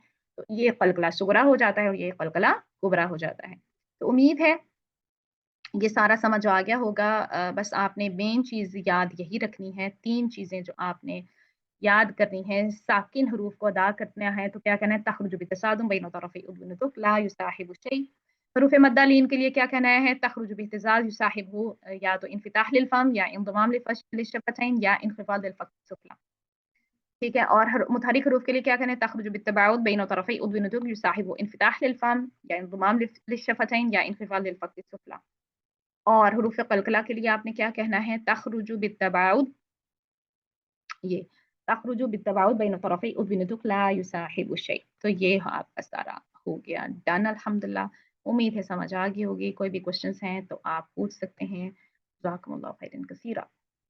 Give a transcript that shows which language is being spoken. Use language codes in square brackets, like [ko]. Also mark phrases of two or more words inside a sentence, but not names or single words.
[hi] तो ये [ar] قلقلة صغرى [hi] हो जाता है और ये [ar] قلقلة كبرى [hi] हो जाता है। तो उम्मीद है ये सारा समझ आ गया होगा। बस आपने मेन चीज़ याद यही रखनी है, 3 चीज़ें जो आपने याद करनी है। साकिन हरूफ को अदा करना है तो क्या कहना है, [ar] تخرج بتصادم بين طرفي عضوين تك لا يصاحب شيء. [hi] हरूफ मद्दा लीन के लिए क्या कहना है, [ar] تخرج باهتزاز يصاحب [hi] या तो [ar] انفتاح للفم يا انضمام للشفتين يا انخفاض للفك السفلى. [hi] ठीक है? और मुतहर्रिक हरूफ के लिए क्या कहना है, [ar] تخرج بالتباعد بين طرفي عضوين تك يصاحب انفتاح للفم يا انضمام للشفتين يا انخفاض للفك السفلى. [hi] और हुरूफ़ क़लक़ला के लिए आपने क्या कहना है, [ar] تخرج بالتباعد یہ تخرج بالتباعد بين طرفي عضوين تك لا يصاحب شيء. [hi] तो ये आपका सारा हो गया डन अल्हम्दुलिल्लाह। उम्मीद है समझ आ गई होगी। कोई भी क्वेश्चन्स हैं तो आप पूछ सकते हैं। [ar] جزاكم الله خيرا كثيرا.